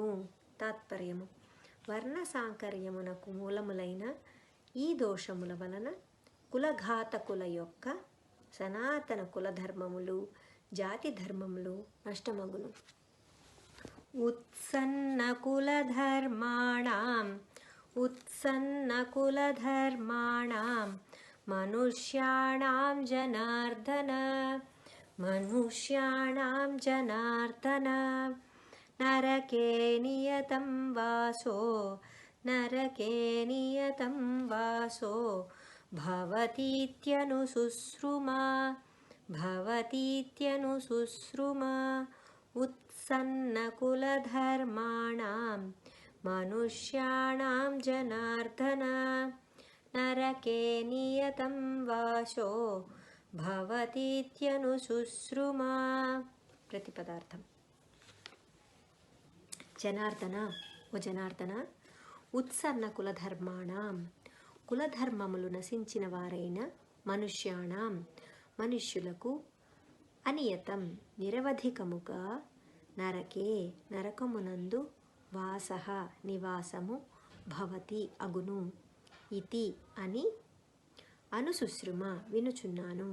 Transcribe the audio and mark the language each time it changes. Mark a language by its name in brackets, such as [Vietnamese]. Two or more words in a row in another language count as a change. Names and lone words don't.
[Telugu] తాత్పర్యము: వర్ణసాంకర్యమునకు మూలములైన ఈ దోషముల వలన కులఘాతకుల యొక్క సనాతన కులధర్మములు జాతి ధర్మములు నష్టమగును. [Sanskrit] ఉత్సన్న కులధర్మాణాం उत्सन्नकुलधर्माणां मनुष्याणां जनार्दन मनुष्याणां जनार्दन नरके नियतं वासो नरके नियतं वासो भवतीत्यनुशुश्रुमा भवतीत्यनुशुश्रुमा उत्सन्नकुलधर्माणां मनुष्याणां जनार्दन नरके नियतं वासो भवतीत्यनुशुश्रुमा प्रतिपदार्थం జనార్దన ఓ జనార్దన ఉత్సన్న [Telugu] కులధర్మాణం కులధర్మములు నశించిన వారైన మనుష్యాణం మనుష్యులకు అనియతం నిరవధికముగా నరకే నరకమునందు వాసః నివాసము భవతి అగును ఇతి అని అనుశుశ్రుమ వినుచున్నాను.